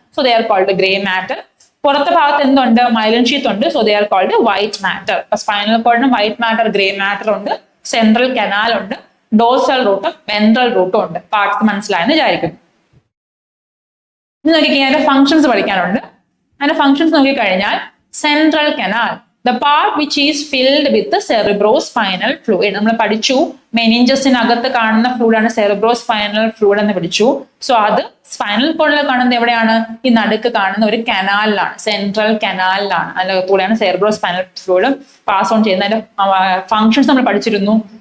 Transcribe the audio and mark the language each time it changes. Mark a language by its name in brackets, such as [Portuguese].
[English] So they are called grey matter. [Malayalam] പുറത്തെ ഭാഗത്ത് എന്തുണ്ട്? മൈലിൻ ഷീത്ത് ഉണ്ട്. [English] So they are called white matter. [Malayalam] Spinal കോഡിനും white matter, grey matter ഉണ്ട്. Central canal ഉണ്ട്. Dorsal റൂട്ടും ventral റൂട്ടും ഉണ്ട്. പാർട്സ് മനസ്സിലായെന്ന് വിചാരിക്കുന്നു. ഇത് നോക്കിക്കഴിഞ്ഞാൽ അതിന്റെ ഫങ്ഷൻസ് പഠിക്കാനുണ്ട്. അതിന്റെ ഫങ്ഷൻസ് നോക്കിക്കഴിഞ്ഞാൽ central canal, [English] the part which is filled with the cerebrospinal fluid. [Malayalam] നമ്മൾ പഠിച്ചു മെനിഞ്ചസിനകത്ത് കാണുന്ന ഫ്ലൂയിഡ് ആണ് സെറിബ്രോസ്പൈനൽ ഫ്ലൂയിഡ് എന്ന് പഠിച്ചു. സോ അത് സ്പൈനൽ കോഡിൽ കാണുന്നത് എവിടെയാണ്? ഈ നടുക്ക് കാണുന്ന ഒരു കനാലിലാണ്, central കനാലിലാണ്. അതിനകത്തൂടെയാണ് cerebrospinal fluid pass on ചെയ്യുന്നത്. അതിന്റെ ഫങ്ഷൻസ് നമ്മൾ പഠിച്ചിരുന്നു.